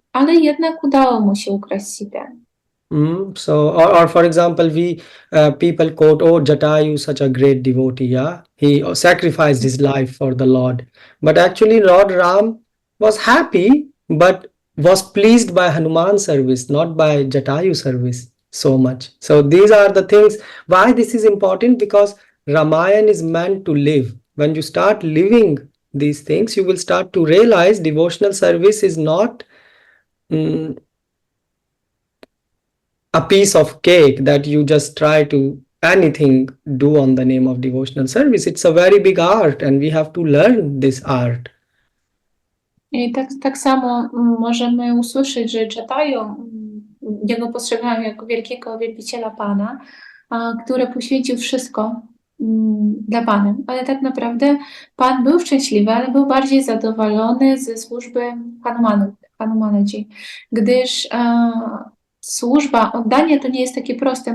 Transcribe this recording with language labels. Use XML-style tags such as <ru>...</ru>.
<pl>Ale jednak udało mu się ukraść Sitę.</pl> <en>So, or for example, people quote, "Oh, Jatayu, such a great devotee, yeah, he sacrificed his life for the Lord." But actually, Lord Ram was happy, but was pleased by Hanuman's service, not by Jatayu service so much. So these are the things. Why this is important? Because Ramayana is meant to live. When you start living these things, you will start to realize devotional service is not a piece of cake that you just try to do on the name of devotional service. It's a very big art and we have to learn this art.</en> <pl>I tak samo możemy usłyszeć, że Jatayu, jego postrzegają jako wielkiego wielbiciela Pana, który poświęcił wszystko dla Pana. Ale tak naprawdę Pan był szczęśliwy, ale był bardziej zadowolony ze służby Hanumanaji, gdyż służba, oddanie to nie jest takie proste.</pl>